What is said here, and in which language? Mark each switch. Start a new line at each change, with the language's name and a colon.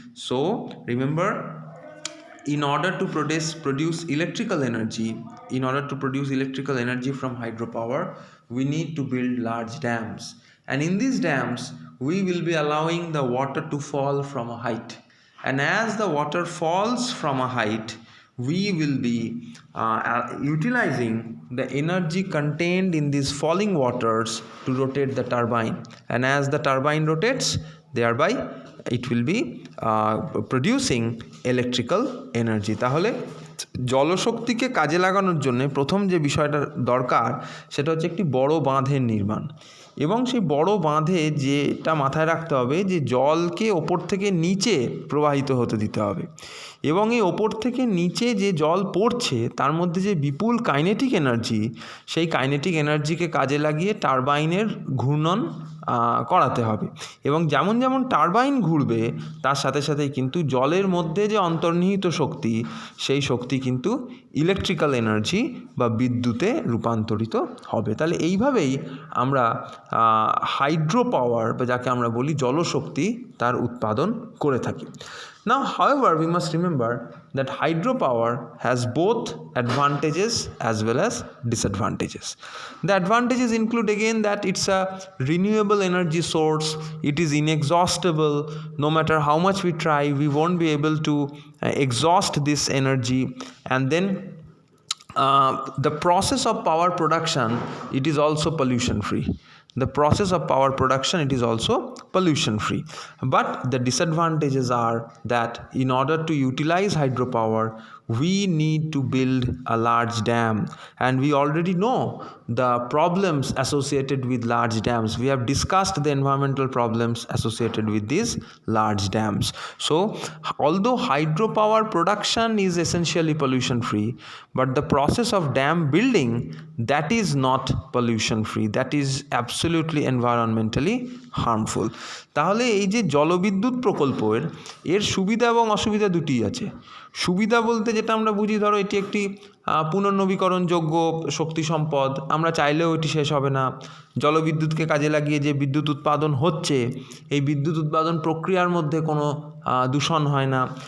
English: So remember, in order to produce electrical energy from hydropower, we need to build large dams, and in these dams we will be allowing the water to fall from a height, and as the water falls from a height, we will be utilizing the energy contained in these falling waters to rotate the turbine, and as the turbine rotates, thereby it will be producing electrical energy.
Bangla: তাহলে জলশক্তিকে কাজে লাগানোর জন্য প্রথম যে বিষয়টা দরকার সেটা হচ্ছে একটি বড় বাঁধের নির্মাণ, এবং সেই বড় বাঁধে যেটা মাথায় রাখতে হবে যে জলকে ওপর থেকে নিচে প্রবাহিত হতে দিতে হবে, এবং এই ওপর থেকে নিচে যে জল পড়ছে তার মধ্যে যে বিপুল কাইনেটিক এনার্জি, সেই কাইনেটিক এনার্জিকে কাজে লাগিয়ে টারবাইনের ঘূর্ণন করাতে হবে, এবং যেমন যেমন টারবাইন ঘুরবে তার সাথে সাথেই কিন্তু জলের মধ্যে যে অন্তর্নিহিত শক্তি, সেই শক্তি কিন্তু ইলেকট্রিক্যাল এনার্জি বা বিদ্যুতে রূপান্তরিত হবে। তাহলে এইভাবেই আমরা হাইড্রো পাওয়ার, বা যাকে আমরা বলি জলশক্তি, তার উৎপাদন করে থাকি।
English: Now, however, we must remember that hydropower has both advantages as well as disadvantages. The advantages include again that it's a renewable energy source, it is inexhaustible, no matter how much we try, we won't be able to exhaust this energy, and then the process of power production, it is also pollution free. The process of power production, it is also pollution free. But the disadvantages are that in order to utilize hydropower, we need to build a large dam, and we already know the problems associated with large dams. We have discussed the environmental problems associated with these large dams. So although hydropower production is essentially pollution free, but the process of dam building, that is not pollution free, that is absolutely environmentally harmful.
Bangla: তাহলে এই যে জলবিদ্যুৎ প্রকল্পের এর সুবিধা এবং অসুবিধা দুটিই আছে। সুবিধা বলতে যেটা আমরা বুঝি, ধরো এটি একটি পুনর্নবীকরণযোগ্য শক্তি সম্পদ, আমরা চাইলেও এটি শেষ হবে না। জলবিদ্যুৎকে কাজে লাগিয়ে যে বিদ্যুৎ উৎপাদন হচ্ছে, এই বিদ্যুৎ উৎপাদন প্রক্রিয়ার মধ্যে কোনো দূষণ হয় না।